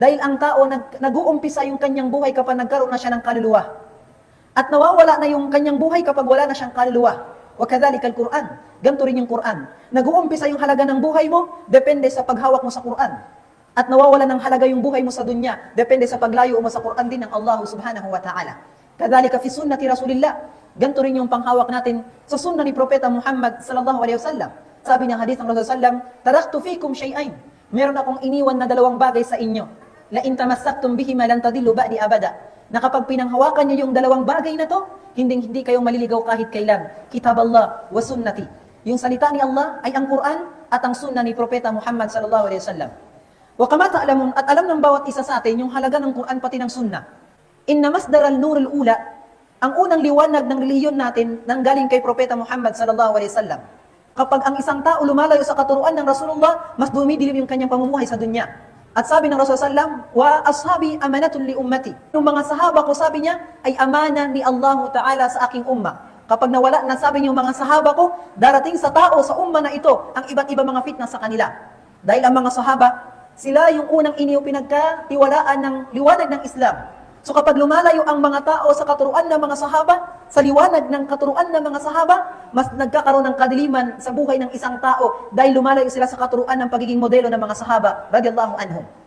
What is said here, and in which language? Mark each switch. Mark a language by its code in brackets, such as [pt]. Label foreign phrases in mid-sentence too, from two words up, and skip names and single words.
[tl] Dahil ang tao, nag-uumpisa yung kanyang buhay kapag nagkaroon na siya ng kaluluwa. At nawawala na yung kanyang buhay kapag wala na siyang kaluluwa. [ar] Wa kadhalika al-Quran. [tl] Ganito rin yung Quran. Nag-uumpisa yung halaga ng buhay mo, depende sa paghawak mo sa Quran. At nawawala ng halaga yung buhay mo sa dunya, depende sa paglayo mo sa Quran din ng Allah [ar] subhanahu wa ta'ala. Kadhalika fi sunnati Rasulillah. [tl] Ganito rin yung panghawak natin sa sunnah ni Propeta Muhammad [ar] sallallahu alaihi wasallam. [tl] Sabi ng hadith ng Rasulullah sallam, [ar] taraktu fikum shay'ain. [tl] Meron akong iniwan na dalawang bagay sa inyo. [ar] La in tamassaktum bihima lan tadillu ba'di abada. [tl] Na kapag pinanghawakan niyo yung dalawang bagay na to, hindi kayong maliligaw kahit kailan. [ar] Kitab Allah wa sunnati. [tl] Yung salita ni Allah ay ang Quran at ang sunnah ni Propeta Muhammad [ar] sallallahu alaihi wasallam. Wa kama ta'lamun, [tl] at alam ng bawat isa sa atin yung halaga ng Quran pati ng sunnah. [ar] Inna masdar al-nur al-ula, [tl] ang unang liwanag ng relihiyon natin nanggaling kay Propeta Muhammad [ar] sallallahu alaihi wasallam. [tl] Kapag ang isang tao lumalayo sa katuruan ng Rasulullah, mas dumidilim yung kanyang pamumuhay sa dunya. At sabi ng Rasulullah sallam, [ar] wa ashabi amanatun li ummati. [tl] Yung mga sahaba ko, sabi niya, ay amana ni Allah Ta'ala sa aking umma. Kapag nawala na, sabi niyo mga sahaba ko, darating sa tao, sa umma na ito, ang iba't ibang mga fitna sa kanila. Dahil ang mga sahaba, sila yung unang iniyo pinagkatiwalaan ng liwanag ng Islam. So kapag lumalayo ang mga tao sa katuruan ng mga sahaba, sa liwanag ng katuruan ng mga sahaba, mas nagkakaroon ng kadiliman sa buhay ng isang tao dahil lumalayo sila sa katuruan ng pagiging modelo ng mga sahaba [ar] radhiyallahu anhum.